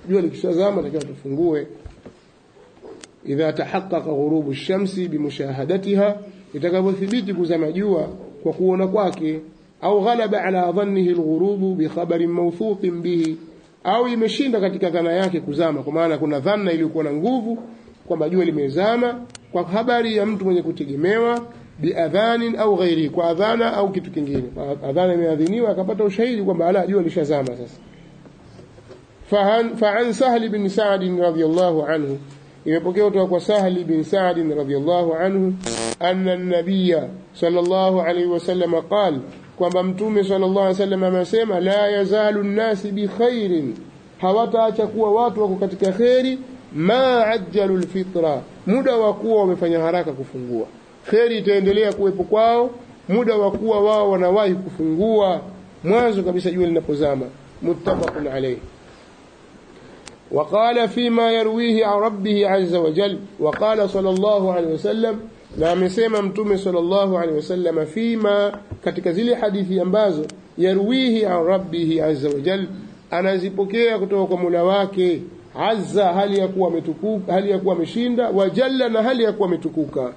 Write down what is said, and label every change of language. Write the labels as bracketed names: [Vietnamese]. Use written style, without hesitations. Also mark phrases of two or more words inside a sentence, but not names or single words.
[Swahili] jua likishazama takiwa tufungue. [Arabic] إذا تحقق غروب الشمس بمشاهدتها, [Swahili] itakapothibiti kuzama jua kwa kuona kwake, [Arabic] أو غلب على ظنه الغروب بخبر موثوق به, [Swahili] au imeshinda katika dhana yake kuzama, kwa maana kuna dhana iliyokuwa na nguvu kwamba jua limezama kwa habari ya mtu mwenye kutegemewa, [Arabic] بأذان أو غير, [Swahili] kwa adhana au kitu kingine. Adhana imeadhiniwa akapata ushahidi kwamba ala jua lishazama sasa. [Arabic] فعن سهل بن سعد رضي الله عنه، [Swahili] imepokea kutoka kwa Sahli bin Sa'd [Arabic] رضي الله عنه, أن النبي صلى الله عليه وسلم قال, [Swahili] kwamba mtume [Arabic] صلى الله عليه وسلم [Swahili] amesema, [Arabic] لا يزال الناس بخير, [Swahili] hawataacha kuwa watu wako katika khairi, [Arabic] ما عجلوا الفطر, [Swahili] muda wa kuwa wamefanya haraka kufungua. Khairi itaendelea kuwepo kwao muda wa kuwa wao wanawahi kufungua mwanzo kabisa jua linapozama. [Arabic] متفق عليه. وقال فيما يرويه عن ربه عز وجل، وقال صلى الله عليه وسلم، [Swahili] na amesema mtume [Arabic] صلى الله عليه وسلم, [Swahili] fima, katika zile hadithi ambazo [Arabic] يرويه عن ربه عز وجل, [Swahili] anazipokea kutoka kwa Mola wake azza, hali ya kuwa ametukuka, hali ya kuwa ameshinda, [Arabic] وجل, [Swahili] na hali ya kuwa ametukuka.